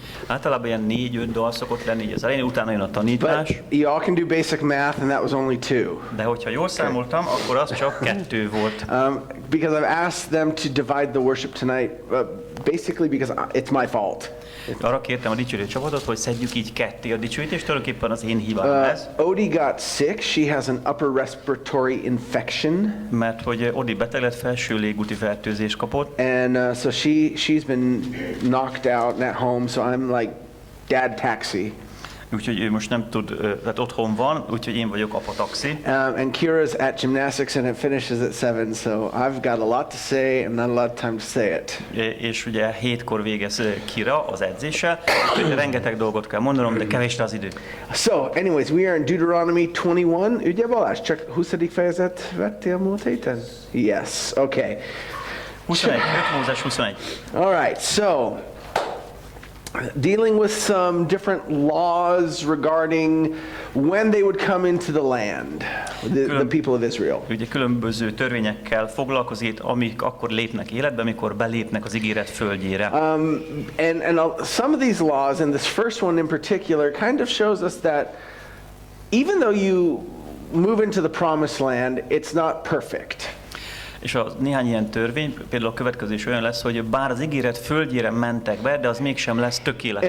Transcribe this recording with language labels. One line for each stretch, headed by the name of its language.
Hungarian: Általában ilyen 4-5 dal szokott lenni az elején, utána jön a tanítás.
English: But you all can do basic math and that was only 2.
Hungarian: De hogyha jól számoltam, akkor az csak 2 volt.
English: Because I've asked them to divide the worship tonight, basically because it's my fault.
Hungarian: Arra kértem a dicsőítő csapatot, hogy szedjük így ketté a dicsőítést, tulajdonképpen az én hibám ez.
English: Odie got sick, she has an upper respiratory infection.
Hungarian: Mert hogy Odi beteg lett, felső légúti fertőzést kapott.
English: And so she's been knocked out at home, so I'm like dad taxi.
Hungarian: Úgyhogy ő most nem tud, tehát otthon van, úgyhogy én vagyok apa taxi.
English: And Kira's at gymnastics and it finishes at 7, so I've got a lot to say and not a lot of time to say it.
Hungarian: És ugye 7-kor végez Kira az edzéssel, úgyhogy rengeteg dolgot kell mondanom, de kevés az idő.
English: So, anyways, we are in Deuteronomy 21.
Hungarian: Ugye Balázs, csak 20. fejezet vettél múlt héten?
English: Yes, okay.
Hungarian: 21, 5 Mózes 21.
English: All right, so dealing with some different laws regarding when they would come into the land, the people of Israel.
Hungarian: Ugye különböző törvényekkel foglalkozik, amik akkor lépnek életbe, amikor belépnek az ígéret földjére.
English: And some of these laws, and this first one in particular, kind of shows us that even though you move into the promised land, it's not perfect.
Hungarian: És néhány ilyen törvény, például a következő is olyan lesz, hogy bár az ígéret földjére mentek be, de az mégsem lesz tökéletes.